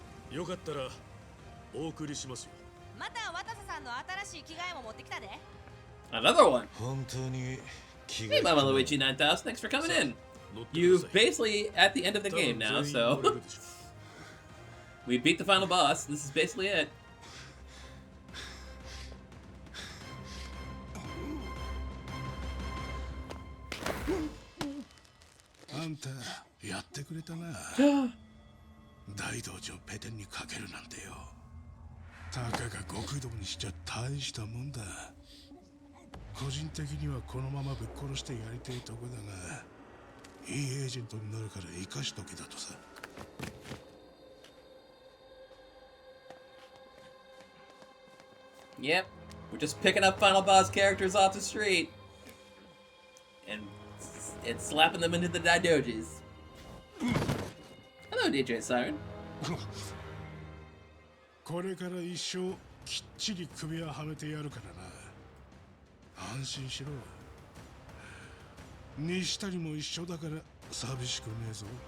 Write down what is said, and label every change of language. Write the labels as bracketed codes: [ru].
[ja] よかったらお送りしますよ。また渡瀬さんの新しい着替えも持ってきたで。 [en] Another one. [ja] 本当に [en] Hey, Mama Luigi 9000, thanks for coming in. You've basically at the end of the game now, so we beat the final boss. This is basically it. [ja] あんたやってくれたな。大道場ペテンにかけるなんてよ。たかが極道にしちゃ大したもんだ。個人的にはこのままぶっ殺してやりてえとこだが、いいエージェントになるから生かしとけだとさ。 [en] Yep, we're just picking up final boss characters off the street and slapping them into the daidojis. Hello, DJ Siren. [ja] これから一生きっちり首ははめてやるからな。安心しろ。西谷も一緒だから寂しくねえぞ。